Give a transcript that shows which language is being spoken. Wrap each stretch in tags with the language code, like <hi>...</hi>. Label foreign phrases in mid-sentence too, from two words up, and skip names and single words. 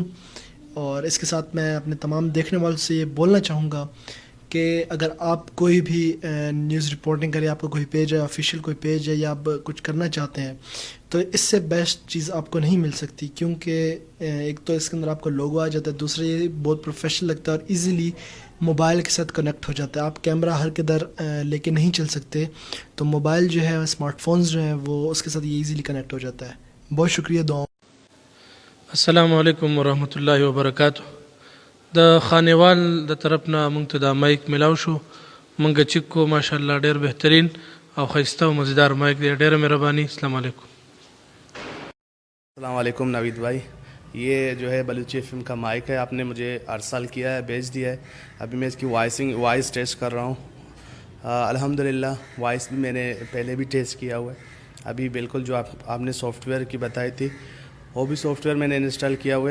<ur>اور اس کے ساتھ میں اپنے تمام دیکھنے والوں سے یہ بولنا چاہوں گا کہ اگر آپ کوئی بھی</ur> <en>news reporting</en> <ur>کریں, آپ کا کوئی پیج ہے, آفیشیل کوئی پیج ہے, یا آپ کچھ کرنا چاہتے ہیں, تو اس سے بیسٹ چیز آپ کو نہیں مل سکتی, کیونکہ ایک تو اس کے اندر آپ کا لوگو آ جاتا ہے, دوسرا یہ بہت پروفیشنل لگتا ہے اور</ur> <en>easily mobile</en> <ur>کے ساتھ کنیکٹ ہو جاتا ہے. آپ کیمرہ ہر کدھر لے کے نہیں چل سکتے, تو موبائل جو ہے,</ur> <en>smart phones</en> <ur>جو ہیں, وہ اس کے ساتھ یہ</ur> <en>easily connect</en> <ur>ہو جاتا ہے. بہت شکریہ. دعاؤں.</ur> <ar>السلام علیکم ورحمۃ اللہ وبرکاتہ.</ar> <ps>د خانیوال د طرفنا موږ ته دا مایک ملاو شو, موږ چیک کو ماشاءالله ډېر بهترین او ښایسته او مزیدار مایک دی. ډېره مهرباني.</ps> <ar>السلام علیکم. السلام علیکم</ar> <ur>نوید بھائی. یہ جو ہے بلوچی ایف ایم کا مائک ہے, آپ نے مجھے ارسال کیا ہے, بھیج دیا ہے. ابھی میں اس کی</ur> <en>voice test</en> <ur>کر رہا ہوں. الحمدللہ وائس بھی میں نے پہلے بھی ٹیسٹ کیا ہوا ہے. ابھی بالکل جو آپ نے سافٹ ویئر کی بتائی تھی, وہ بھی سافٹ ویئر میں نے انسٹال کیا ہوا ہے.</ur>